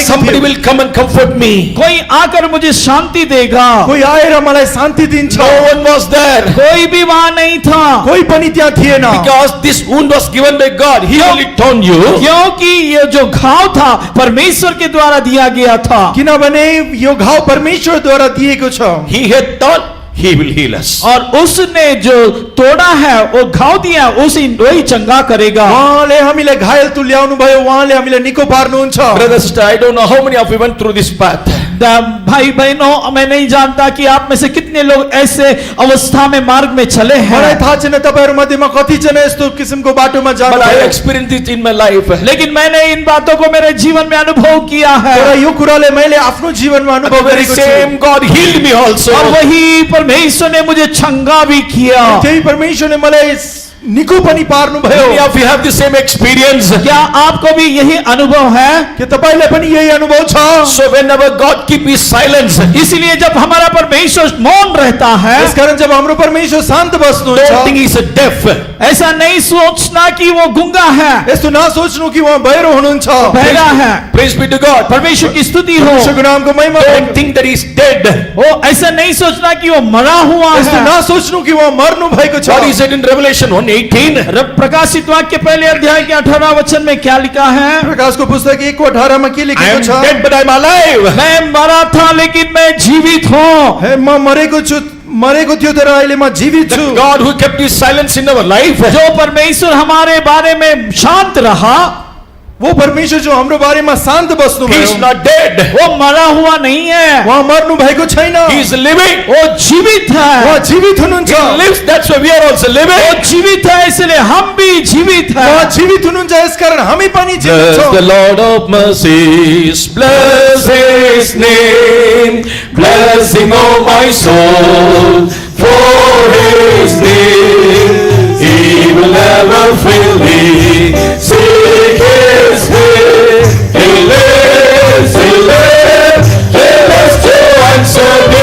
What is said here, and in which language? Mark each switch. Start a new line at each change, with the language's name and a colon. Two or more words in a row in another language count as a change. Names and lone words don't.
English: Somebody
Nepali: थियो।
English: will come and comfort me.
Hindi: कोई आकर मुझे शांति देगा।
Nepali: कोही आएर मलाई शान्ति दिन्छ।
English: No one was there.
Hindi: कोई भी वहां नहीं था,
Nepali: कोही पनि त्यहाँ थिएन।
English: Because this wound was given by God. He only torn you.
Hindi: क्योंकि ये जो घाव था परमेश्वर के द्वारा दिया गया था।
Nepali: किनभने यो घाउ परमेश्वरद्वारा दिएको छ।
English: He had torn, he will heal us.
Hindi: और उसने जो तोड़ा है, वो घाव दिया, उसी वही चंगा करेगा।
Nepali: उहाँले हामीलाई घायल तुल्याउनु भयो, उहाँले हामीलाई निको पार्नुहुन्छ।
English: Brother, sister, I don't know how many of you went through this path.
Hindi: भाई बहनों, मैं नहीं जानता कि आप में से कितने लोग ऐसे अवस्था में मार्ग में चले
Nepali: मलाई
Hindi: हैं,
Nepali: थाहा छैन तपाईहरु मध्येमा कति जना यस्तो किसिमको बाटोमा
English: But
Nepali: जानु
English: I
Nepali: भयो।
English: experienced it in my life.
Hindi: लेकिन मैंने इन बातों को मेरे जीवन में अनुभव किया है।
Nepali: तर यो कुराले मैले आफ्नो जीवनमा
English: The
Nepali: अनुभव
English: very
Nepali: गरेको छु।
English: same God healed me also.
Hindi: और वही परमेश्वर ने मुझे चंगा भी किया।
Nepali: त्यही परमेश्वरले मलाई निको पनि पार्नु
English: Many
Nepali: भयो।
English: of you have the same experience.
Hindi: क्या आपको भी यही अनुभव है?
Nepali: के तपाईलाई पनि यही अनुभव छ?
English: So whenever God keep his silence,
Hindi: इसलिए जब हमारा परमेश्वर मौन रहता है,
Nepali: यसकारण जब हाम्रो परमेश्वर शान्त
English: don't
Nepali: बस्नुहुन्छ,
English: think he's a deaf.
Hindi: ऐसा नहीं सोचना कि वो गुंगा है,
Nepali: यस्तो नसोच्नु कि उहाँ बहिरो हुनुहुन्छ।
Hindi: बहरा है।
English: Praise be to God.
Hindi: परमेश्वर की स्तुति हो।
Nepali: परमेश्वरको नामको महिमा
English: Don't
Nepali: होस्।
English: think that he's dead.
Hindi: वो ऐसा नहीं सोचना कि वो मरा हुआ
Nepali: यस्तो
Hindi: है।
Nepali: नसोच्नु कि उहाँ मर्नु भएको छ।
English: What he said in Revelation 1:18.
Hindi: प्रकाशित वाक्य पहले अध्याय के 18 वचन में क्या लिखा है?
Nepali: प्रकाशको पुस्तक 1:18 मा के
English: I
Nepali: लेखेको
English: am
Nepali: छ?
English: dead but I am alive.
Hindi: मैं मरा था लेकिन मैं जीवित हूँ।
Nepali: हे म मरेको छु, मरेको थियो तर अहिले म जीवित छु।
English: The God who kept his silence in our life.
Hindi: जो परमेश्वर हमारे बारे में शांत रहा,
Nepali: वो परमेश्वर जो हाम्रो बारेमा शान्त बस्नु
English: He is
Nepali: भयो,
English: not dead.
Hindi: वो मरा हुआ नहीं है,
Nepali: उहाँ मर्नु भएको छैन,
English: He is living.
Hindi: वो जीवित है।
Nepali: उहाँ जीवित हुनुहुन्छ,
English: He lives. That's why we are also
Hindi: वो
English: living.
Hindi: जीवित है, इसलिए हम भी जीवित
Nepali: उहाँ
Hindi: हैं।
Nepali: जीवित हुनुहुन्छ, यसकारण हामी पनि जीवित
English: Bless
Nepali: छौँ।
English: the Lord of mercies, bless His name, bless Him, O my soul, for His name, He will never fail me. Seek His face, He lives, He lives, He lives to answer me.